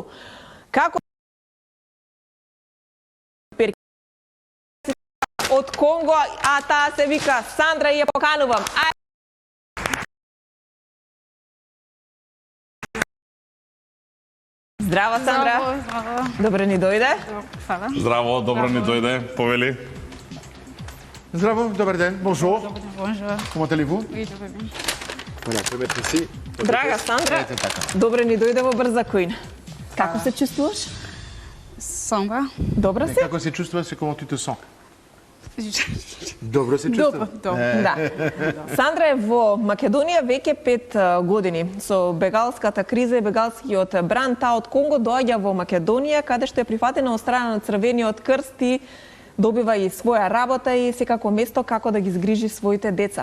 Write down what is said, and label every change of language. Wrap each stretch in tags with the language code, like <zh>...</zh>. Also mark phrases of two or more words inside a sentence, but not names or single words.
<mk>Како од Конго, а таа се вика Сандра и ја поканувам. Здрава, Сандра. Здраво. Добре ни дојде. Фала. Здраво, добро ни дојде, повели. Здраво, добар ден.</mk> <fr>Bonjour. Bonjour. Comment allez-vous? Oui, je vais bien. Voilà, je vais mettre ici.</fr> <mk>Драга Сандра, Ете така. добре ни дојде во Брза кујна. Како се чувствуваш? Samba. Добро Mais си? Како се чувствуваш,</mk> <fr>comment tu te sens?</fr> <mk>Добро се чувствувам. Dobro. Да. Сандра е во Македонија веќе 5 години. Со бегалската криза и бегалскиот бран, таа од Конго доаѓа во Македонија, каде што е прифатена од страна на Црвениот крст и добива и своја работа и секако место како да ги згрижи своите деца.</mk>